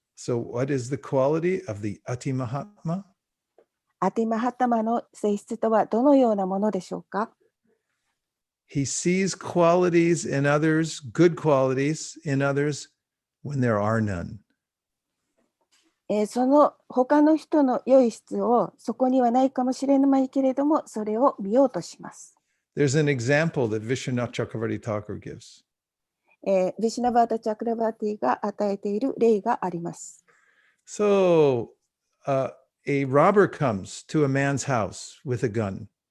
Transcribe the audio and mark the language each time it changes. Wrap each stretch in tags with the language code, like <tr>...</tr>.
<en>So what is the quality of the Ati Mahatma?</en> <ja>アティマハッタマの性質とはどのようなものでしょうか？</ja> <en>He sees qualities in others, good qualities in others, when there are none.</en> <ja>その他の人の良い質をそこにはないかもしれないけれども、それを見ようとします。</ja> <en>There's an example that Vishwanath Chakravarti Thakur gives.</en> <ja>ヴィシュナバータ・チャクラバーティが与えている例があります。</ja> <en>So a robber comes to a man's house with a gun.</en>